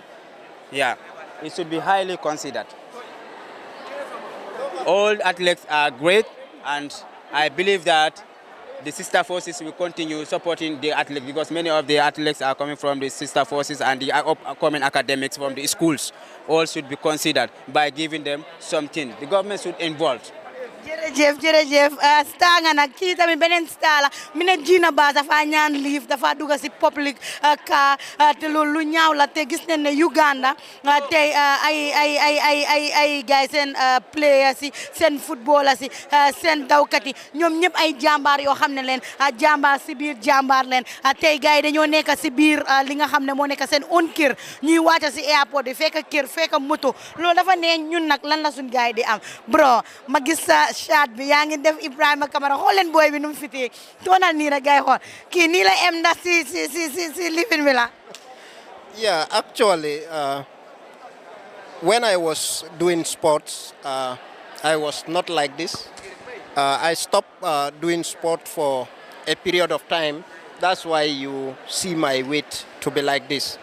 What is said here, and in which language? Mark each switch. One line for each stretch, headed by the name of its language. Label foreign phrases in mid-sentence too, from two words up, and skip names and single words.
English: Yeah, it should be highly considered. All athletes are great, and I believe that the sister forces will continue supporting the athletes because many of the athletes are coming from the sister forces and the upcoming academics from the schools. All should be considered by giving them something. The government should involve.
Wolof: jërëjëf star nga nag kii tamit beneen star la mi ne Gina Bass dafa ñaan liif dafa dugg si public ka te loolu lu ñaaw la te gis nañ ne Uganda tey ay gars seen players yi seen footballers yi seen dawkat yi ñoom ñëpp ay jàmbaar yoo xam ne leen jàmbaar si biir jàmbaar leen tey gars yi dañoo nekk si biir li nga xam ne moo nekk seen own kër ñuy wàcca si airport yi fekk kër fekk moto loolu dafa ne ñun nag lan la suñ gars yi di am bro ma gis chat bi yaa ngi def Ibrahima Camara xool leen booy bi nu mu fitee toonal nii rek gay xool kii nii la em ndax si lifin bi la.
English: Yeah, actually, when I was doing sports, I was not like this. I stopped doing sport for a period of time. That's why you see my weight to be like this.